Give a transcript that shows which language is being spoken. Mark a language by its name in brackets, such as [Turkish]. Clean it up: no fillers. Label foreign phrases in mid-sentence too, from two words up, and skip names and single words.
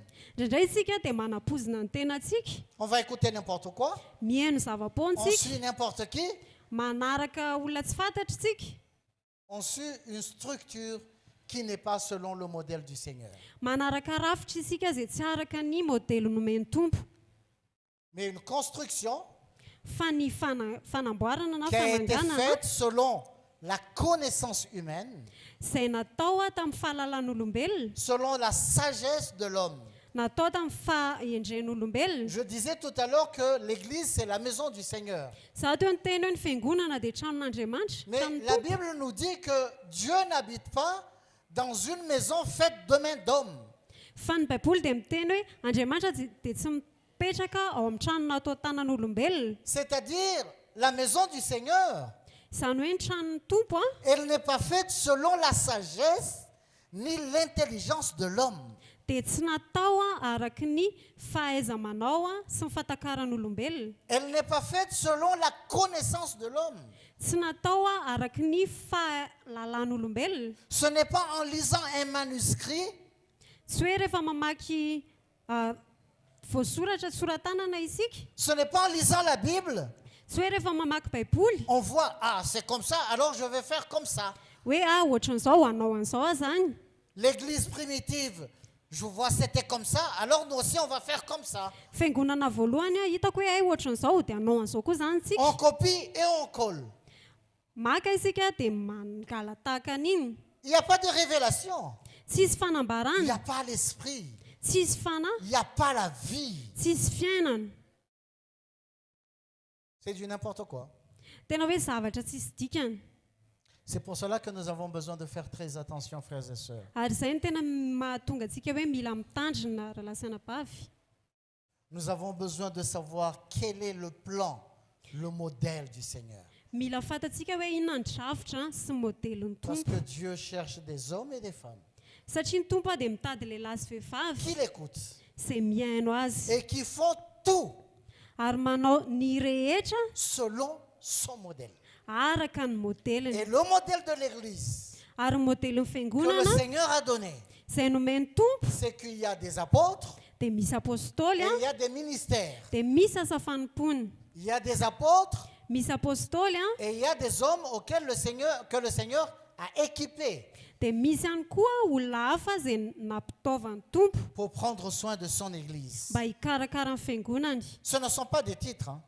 [Malagasy] indraindray isika dia manapozina ny tenantsika [French] On va écouter n'importe quoi. [Malagasy] mihaino [French] On [Malagasy] zava-poantsika [French] suit n'importe qui. [Malagasy] manaraka olona tsy fantatritsika [French] On suit une structure qui n'est pas selon le modèle du Seigneur. [Malagasy] manaraka rafitra isika izay tsy araka ny modely nomeny tompo [French] Mais une construction [Malagasy] fa ny fanamboarana na [French] qui a été [Malagasy] fananganana [French] faite selon la connaissance humaine, [Malagasy] izay natao tamin'ny fahalalan'olombelona, [French] selon la sagesse de l'homme. [Malagasy] natao tamin'ny fahendren'olombelona. [French] Je disais tout à l'heure que l'église, c'est la maison du Seigneur. [Malagasy] Za teo ny teny hoe ny fiangonana dia tranon'Andriamanitra. [French] Mais [Malagasy] Tranon'ny [French] la [Malagasy] tompo. [French] Bible nous dit que Dieu n'habite pas dans une maison faite de mains d'hommes. [Malagasy] Fa ny baiboly dia miteny hoe Andriamanitra dia tsy mipetraka ao amin'ny trano natao tanan'olombelona. [French] C'est-à-dire, la maison du Seigneur, [Malagasy] Izany hoe ny tranon'ny tompo [French] elle n'est pas faite selon la sagesse ni l'intelligence de l'homme. [Malagasy] dia tsy natao araky ny fahaiza-manao sy ny fatakaran'olombelona. [French] Elle n'est pas faite selon la connaissance de l'homme. [Malagasy] Tsy natao araky ny fahalalan'olombelona. [French] Ce n'est pas en lisant un manuscrit [Malagasy] Tsy hoe rehefa mamaky voasoratra soratanana isika. [French] ce n'est pas en lisant la Bible, [Malagasy] Tsy hoe rehefa mamaky baiboly [French] on voit, ah, c'est comme ça, alors je vais faire comme ça. [Malagasy] hoe ohatran'izao hanao an'izao zany. [French] L'église primitive, je vois, c'était comme ça, alors nous aussi, on va faire comme ça. [Malagasy] Fiangonana voalohany hitako hoe ohatran'izao dia hanao an'izao koa zany tsika. [French] On copie et on colle. [Malagasy] Maka isika dia mangala tahaka an'iny. [French] Il n'y a pas de révélation. [Malagasy] Tsisy [French] Il n'y [Malagasy] fanambarana, [French] a pas l'esprit. [Malagasy] tsisy fanahy, [French] Il n'y a pas la vie. [Malagasy] tsisy fiainana. [French] C'est du n'importe quoi. [Malagasy] Tena hoe zavatra tsisy dikany. [French] C'est pour cela que nous avons besoin de faire très attention, frères et sœurs. [Malagasy] Ary izay no tena mahatonga antsika hoe mila mitandrina rahalasana bavy. [French] Nous avons besoin de savoir quel est le plan, le modèle du Seigneur. [Malagasy] Mila fantatsika hoe inona ny drafitra sy modelin'ny [French] Parce [Malagasy] tompo. [French] que Dieu cherche des hommes et des femmes [Malagasy] Satria ny tompo dia mitady lehilahy sy vehivavy [French] qui l'écoutent [Malagasy] izay mihaino azy [French] et qui font tout [Malagasy] ary manao ny rehetra [French] selon son modèle. [Malagasy] araka ny [French] Et [Malagasy] modeliny. [French] le modèle de l'Église [Malagasy] Ary ny modelin'ny [French] que le [Malagasy] fiangonana [French] Seigneur a donné, [Malagasy] izay nomeny tompo [French] c'est qu'il y a des apôtres [Malagasy] dia misy apôstôly [French] et il y a des ministères. [Malagasy] dia misy asa fanompony. [French] Il y a des apôtres [Malagasy] Misy apôstôly [French] et il y a des hommes auxquels que le Seigneur a équipés [Malagasy] dia misy ihany koa olona hafa izay nampitaovan'ny tompo [French] pour prendre soin de son Église. [Malagasy] mba hikarakara ny fiangonany. [French] Ce ne sont pas des titres. Hein.